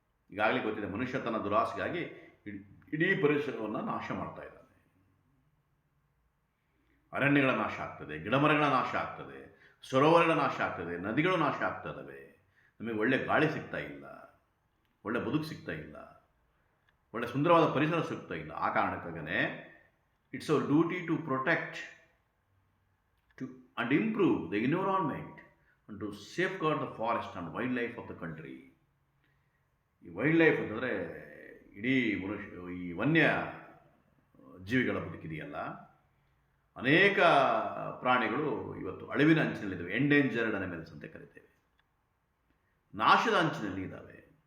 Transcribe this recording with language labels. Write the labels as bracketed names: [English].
[Kannada] ಈಗಾಗಲೇ ಗೊತ್ತಿದೆ, ಮನುಷ್ಯ ತನ್ನ ದುರಾಸೆಗಾಗಿ ಇಡೀ ಪರಿಸರವನ್ನು ನಾಶ ಮಾಡ್ತಾ ಇದ್ದಾನೆ. ಅರಣ್ಯಗಳ ನಾಶ ಆಗ್ತದೆ, ಗಿಡಮರಗಳ ನಾಶ ಆಗ್ತದೆ, ಸರೋವರಗಳ ನಾಶ ಆಗ್ತದೆ, ನದಿಗಳು ನಾಶ ಆಗ್ತದವೆ. ನಮಗೆ ಒಳ್ಳೆ ಗಾಳಿ ಸಿಗ್ತಾ ಇಲ್ಲ, ಒಳ್ಳೆ ಬದುಕು ಸಿಗ್ತಾ ಇಲ್ಲ, ಒಳ್ಳೆ ಸುಂದರವಾದ ಪರಿಸರ ಸಿಗ್ತಾ ಇಲ್ಲ. ಆ ಕಾರಣಕ್ಕಾಗೇ [English] It's our duty to protect and improve the environment and to safeguard the forest and wildlife of the country. [Kannada] ಈ ವೈಲ್ಡ್ ಲೈಫ್ ಅಂತಂದರೆ ಇಡೀ ಈ ವನ್ಯ ಜೀವಿಗಳ ಬದುಕಿದೆಯಲ್ಲ, ಅನೇಕ ಪ್ರಾಣಿಗಳು ಇವತ್ತು ಅಳಿವಿನ ಅಂಚಿನಲ್ಲಿದ್ದಾವೆ. ಎಂಡೇಂಜರ್ಡ್ ಅನಿಮಲ್ಸ್ ಅಂತ ಕರಿತೇವೆ. ನಾಶದ ಅಂಚಿನಲ್ಲಿ ಇದ್ದಾವೆ.